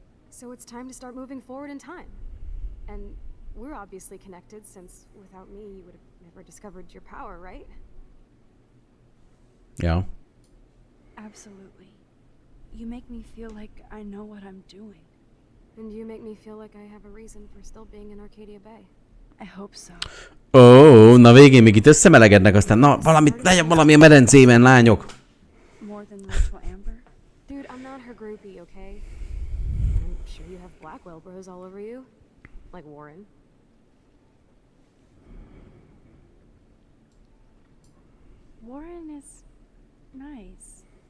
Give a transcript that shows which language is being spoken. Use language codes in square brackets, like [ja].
[en] So it's time to start moving forward in time. And we're obviously connected, since without me you would have never discovered your power, right? Yeah. Absolutely. You make me feel like I know what I'm doing. And you make me feel like I have a reason for still being in Arcadia Bay. I hope so. [hu] Na végén még itt összemelegednek, aztán legyen valami a medencében, lányok. [en] More than Rachel Amber? Dude, I'm not her groupie, okay? I'm sure you have Blackwell bros all over you. Like Warren. Warren is nice.